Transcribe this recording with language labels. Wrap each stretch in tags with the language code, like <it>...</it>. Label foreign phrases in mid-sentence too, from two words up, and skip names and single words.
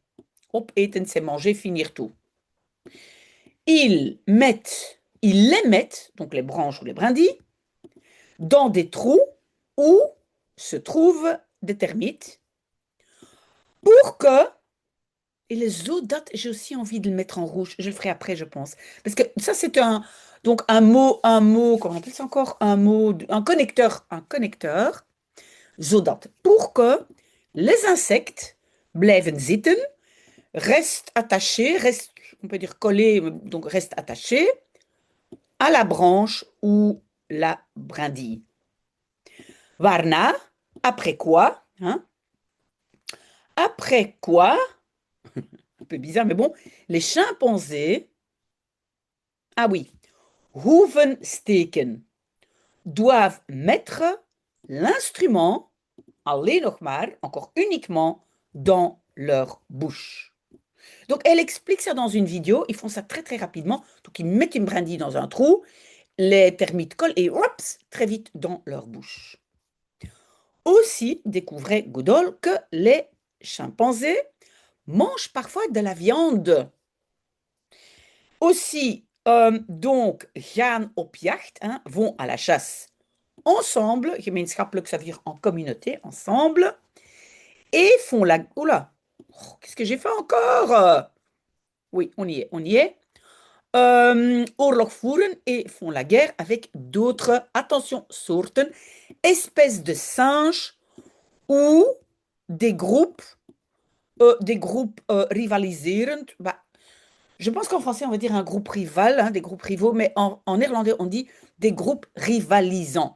<fr>Opeten, c'est manger, finir tout. Ils les mettent, donc les branches ou les brindilles, dans des trous où se trouvent des termites pour que, et les autres dates, j'ai aussi envie de le mettre en rouge, je le ferai après, je pense. Parce que ça, c'est donc comment on appelle ça encore? Un connecteur, zodat, pour que les insectes</fr> <nl>blijven zitten,</nl> <fr>restent attachés, on peut dire collés, donc restent attachés à la branche ou la brindille. Varna, après quoi, hein? Après quoi, un peu bizarre, mais bon, les chimpanzés, ah oui,</fr> <nl>hoeven steken,</nl> <fr>doivent mettre l'instrument,</fr> <nl>alleen nog maar,</nl> <fr>encore uniquement, dans leur bouche. Donc, elle explique ça dans une vidéo. Ils font ça très, très rapidement. Donc, ils mettent une brindille dans un trou, les termites collent et oups, très vite dans leur bouche. Aussi, découvrait Goodall que les chimpanzés mangent parfois de la viande. Aussi, donc,</fr> <nl>gaan op jacht,</nl> <fr>hein, vont à la chasse ensemble, gemeenschappelijk, ça veut dire en communauté, ensemble, et font la... Oula, oh, qu'est-ce que j'ai fait encore? Oui, on y est, on y est.</fr> <nl>Oorlog voeren</nl> <fr>et font la guerre avec d'autres, attention, soorten, espèces de singes ou des groupes rivaliserend. Bah, je pense qu'en français, on va dire un groupe rival, hein, des groupes rivaux, mais en néerlandais, on dit des groupes rivalisants.</fr>